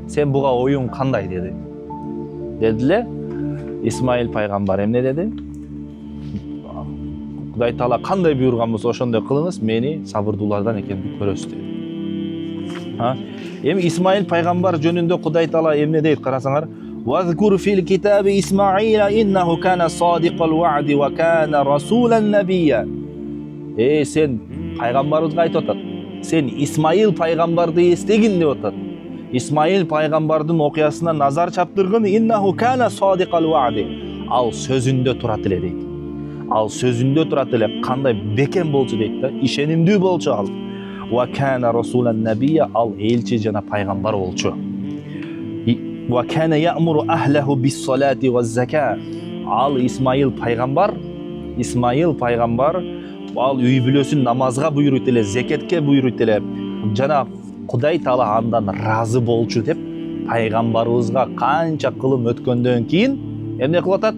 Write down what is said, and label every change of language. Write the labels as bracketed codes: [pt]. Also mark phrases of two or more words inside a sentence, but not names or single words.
[ky] Сен буга оюң кандай деди. Дедиле. Исмаил пайгамбар эмне деди? Кудай Таала кандай буйруган болсо ошондой кылыңыз, мени сабырдуулардан экенди көрөсүз деди. Эми Исмаил пайгамбар жөнүндө Кудай Таала эмне дейт карасаңар? [ar] وَاذْكُرْ فِي الْكِتَابِ إِسْمَاعِيلَ إِنَّهُ كَانَ صَادِقَ الْوَعْدِ وَكَانَ رَسُولًا نَبِيًّا. [ky] Sen пайгамбарыбызга айтып атат. Sen Исмаил пайгамбарды эстегин деп атат. Исмаил пайгамбардын окуясына назар чаптыргын. [ar] إِنَّهُ كَانَ صَادِقَ الْوَعْدِ. [ky] Ал сөзүндө турат эле дейт. Ал сөзүндө турат эле, кандай бекем болчу дейт да, ишенимдүү болчу ал. [ar] وَكَانَ رَسُولًا نَبِيًّا. [ky] Ал элчи жана пайгамбар болчу. [ar] وَكَانَ يَأْمُرُ أَهْلَهُ بِالصَّلَاةِ وَالزَّكَاةِ. [ky] Ал Исмаил пайгамбар ал үй бүлөсүн намазга буйруйт эле, зекетке буйруйт эле. Жана Кудай Таала андан разы болчу деп пайгамбарыбызга канча кылым өткөндөн кийин эмне кылып атат?